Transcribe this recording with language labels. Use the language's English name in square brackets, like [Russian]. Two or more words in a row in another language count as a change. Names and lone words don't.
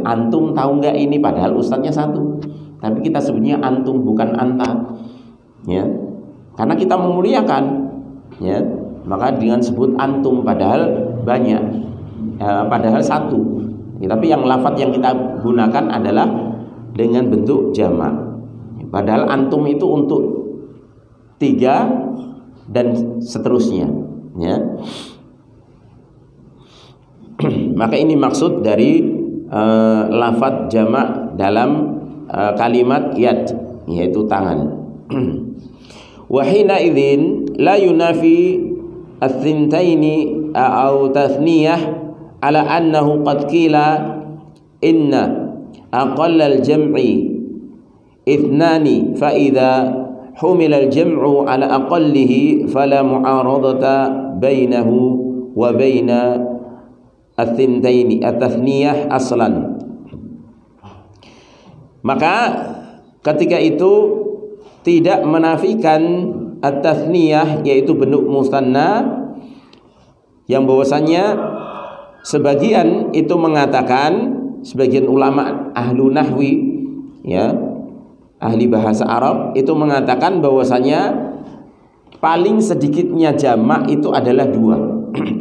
[Indonesian] antum tahu nggak ini, padahal ustadznya 1, tapi kita sebutnya antum bukan anta, ya, karena kita memuliakan, ya, maka dengan sebut antum padahal banyak, padahal 1, ya, tapi yang lafadz yang kita gunakan adalah dengan bentuk jamak, padahal antum itu untuk 3 dan seterusnya, ya. Maka ini maksud dari lafadz jamak dalam kalimat yad, yaitu tangan. [Arabic] وحين إذٍ لا ينافي الثنتين أو التثنية على أنه قد قيل إن أقل الجمع اثنان فإذا حمل الجمع على أقله فلا معارضة بينه وبين الثنتين التثنية أصلا. [Indonesian] Maka ketika itu tidak menafikan at-tathniyah, yaitu bentuk musanna, yang bahwasannya sebagian itu mengatakan, sebagian ulama [Arabic] أهل النحو, [Indonesian] ya, ahli bahasa Arab itu mengatakan bahwasanya paling sedikitnya jamak itu adalah 2.